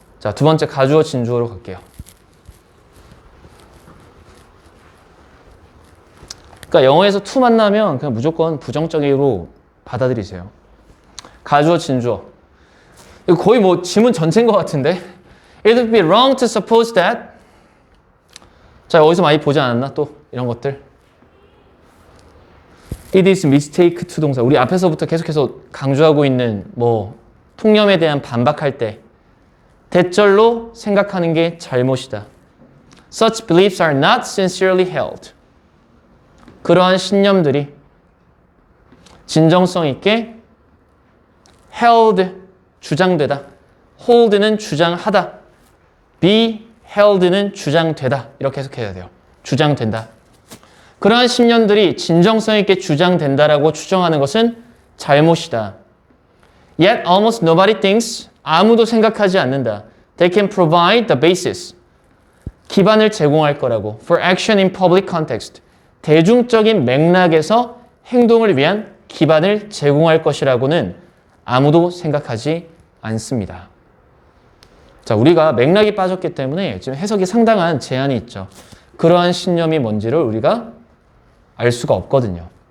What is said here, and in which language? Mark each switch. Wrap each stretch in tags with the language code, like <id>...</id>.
<ko>자, 두 번째 가주어 진주어로 갈게요. 그러니까 영어에서 to 만나면 그냥 무조건 부정적으로 받아들이세요. 가주어 진주어. 이거 거의 뭐 지문 전체인 것 같은데.</ko> <en>It would be wrong to suppose that.</en> <ko>자, 어디서 많이 보지 않았나? 또 이런 것들. It is mistake to 동사. 우리 앞에서부터 계속해서 강조하고 있는 뭐 통념에 대한 반박할 때 대절로 생각하는 게 잘못이다.</ko> <en>Such beliefs are not sincerely held.</en> <ko>그러한 신념들이 진정성 있게 held, 주장되다. hold는 주장하다. be held는 주장되다. 이렇게 해석해야 돼요. 주장된다. 그러한 신념들이 진정성 있게 주장된다라고 추정하는 것은 잘못이다.</ko> <en>Yet almost nobody thinks,</en> <ko>아무도 생각하지 않는다.</ko> <en>They can provide the basis,</en> <ko>기반을 제공할 거라고.</ko> <en>For action in public context,</en> <ko>대중적인 맥락에서 행동을 위한 기반을 제공할 것이라고는 아무도 생각하지 않습니다. 자, 우리가 맥락이 빠졌기 때문에 지금 해석이 상당한 제한이 있죠. 그러한 신념이 뭔지를 우리가 알 수가 없거든요.</ko>